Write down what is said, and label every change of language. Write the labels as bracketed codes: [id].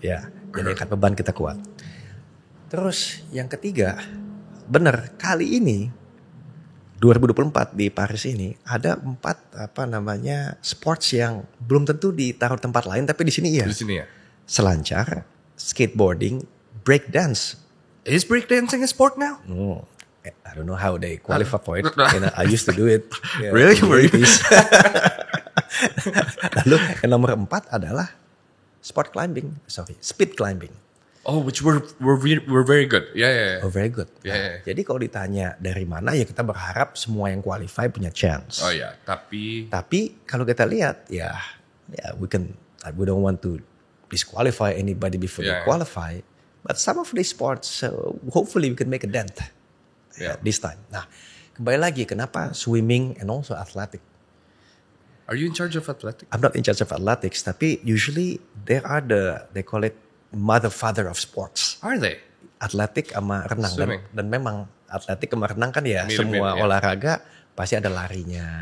[id] Ya, jadi angkat beban kita kuat. Terus yang ketiga, benar kali ini 2024 di Paris ini ada 4 sports yang belum tentu ditaruh tempat lain, tapi di sini iya. Di sini ya. Selancar, skateboarding, break dance. [en] Is breakdancing a sport now? I don't know how they qualify for it. I used to do it. Really? [id] Lalu yang nomor 4 adalah speed climbing. [en] Oh, which we're very good. Yeah. Oh, very good. Yeah. [id] Jadi kalau ditanya dari mana, ya kita berharap semua yang qualify punya chance. Oh ya, tapi kalau kita lihat [en] we don't want to disqualify anybody before they qualify. But some of these sports, hopefully we can make a dent this time. [id] Nah, kembali lagi kenapa [en] swimming and also athletic. Are you in charge of athletics? I'm not in charge of athletics, [id] tapi [en] usually they call it father of sports. Are they? [id] Atletik sama renang dan memang atletik sama renang kan ya Mirip, semua olahraga pasti ada larinya.